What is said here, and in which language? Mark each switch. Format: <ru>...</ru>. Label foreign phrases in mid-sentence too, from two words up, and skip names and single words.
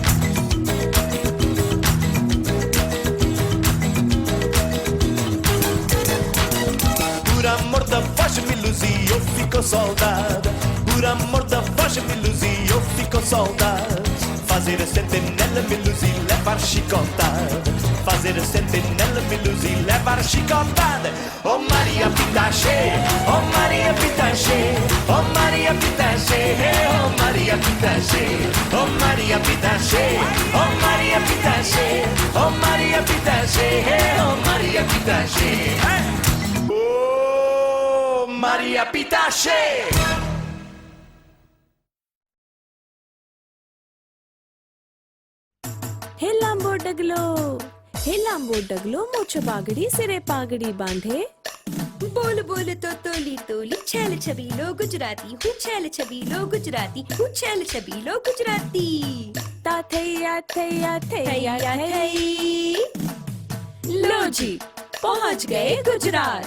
<pt>Por amor da voz melusi, eu fico soldado. Por amor da voz melusi, eu fico soldado. Fazer a sentinela melusi, levar chicotada. Fazer a sentinela melusi, levar chicotada. Oh Maria Pitache, oh Maria Pitache, oh Maria Pitache, hey oh Maria Pitache, oh Maria Pitache, oh Maria Pitache, oh Maria Pitache, hey oh Maria Pitache. Oh Maria Pitache.</pt> <gu>હે લાંબો ડગલો મોછ બાગડી સિરે પાગડી બાંધે બોલ બોલ તો તોલી તોલી છૈલ છબીલો ગુજરાતી હું છૈલ છબીલો ગુજરાતી હું છૈલ છબીલો ગુજરાતી ता थैया थैया थैया थै।</gu> <hi>लो जी पहुँच गए गुजरात।</hi>